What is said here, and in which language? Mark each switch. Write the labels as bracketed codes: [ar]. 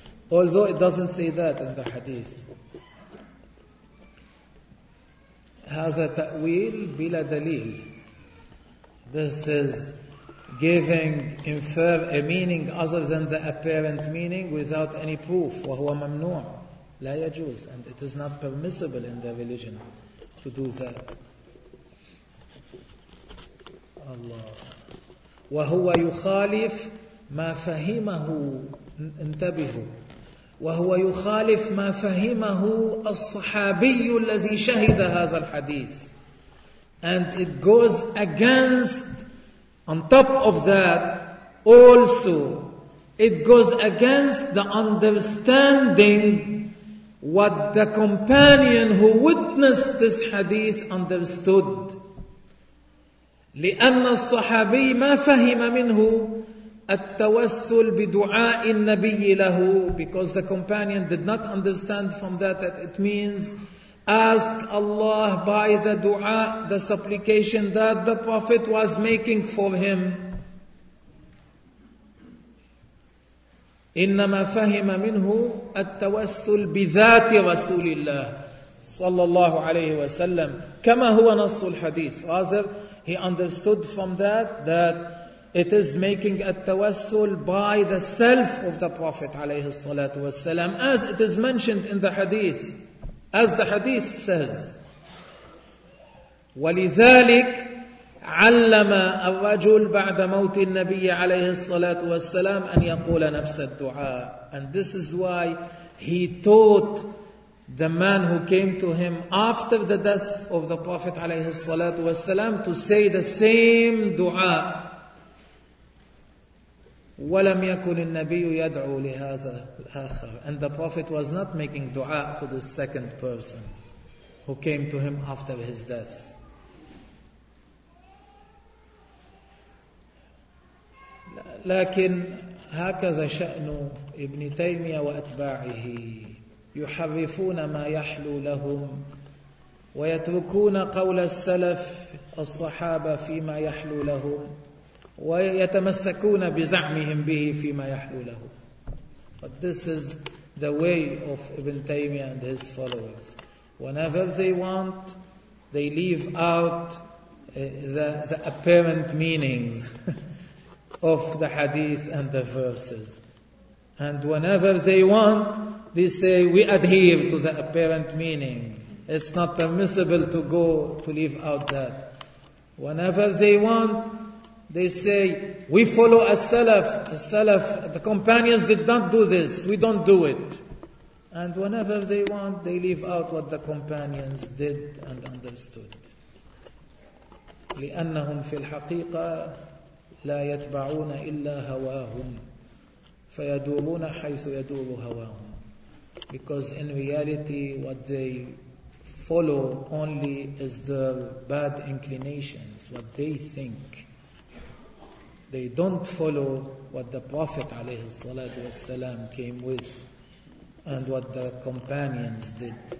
[en] Although it doesn't say that in the hadith. [ar] هذا تأويل بلا دليل. [en] This is giving infer a meaning other than the apparent meaning without any proof. [ar] وهو ممنوع. لا يجوز. [en] And it is not permissible in the religion to do that. [ar] الله. وهو يخالف ما فهمه. انتبهوا. وهو يخالف ما فهمه الصحابي الذي شهد هذا الحديث. [en] And it goes against, on top of that, also, it goes against the understanding what the companion who witnessed this hadith understood. [ar] لأن الصحابي ما فهم منه التوسل بدعاء النبي له, [en] because the companion did not understand from that that it means ask Allah by the dua, the supplication that the Prophet was making for him. [ar] إنما فهم منه التوسل بذات رسول الله صلى الله عليه وسلم كما هو نص الحديث. [en] Rather, he understood from that that it is making التوسل by the self of the Prophet [ar] عليه الصلاة والسلام, [en] as it is mentioned in the hadith, as the hadith says. [ar] ولذلك علم الرجل بعد موت النبي عليه الصلاة والسلام أن يقول نفس الدعاء. [en] And this is why he taught the man who came to him after the death of the Prophet [ar] عليه الصلاة والسلام [en] to say the same دعاء. [ar] ولم يكن النبي يدعو لهذا الآخر. [en] And the Prophet was not making دعاء to the second person who came to him after his death. [ar] لكن هكذا شأن ابن تيمية وأتباعه, يحرفون ما يحلو لهم ويتركون قول السلف الصحابة فيما يحلو لهم ويتمسكون بزعمهم به فيما يحلو لهم. [en] But this is the way of Ibn Taymiyyah and his followers. Whenever they want, they leave out the apparent meanings of the hadith and the verses. And whenever they want, they say, we adhere to the apparent meaning. It's not permissible to go to leave out that. Whenever they want, they say, we follow a salaf, the companions did not do this, we don't do it. And whenever they want, they leave out what the companions did and understood. [ar] لأنهم في الحقيقة لا يتبعون إلا هواهم فيدورون حيث يدور هواهم. [en] Because in reality, what they follow only is their bad inclinations, what they think. They don't follow what the Prophet [ar] عليه الصلاة والسلام [en] came with and what the companions did.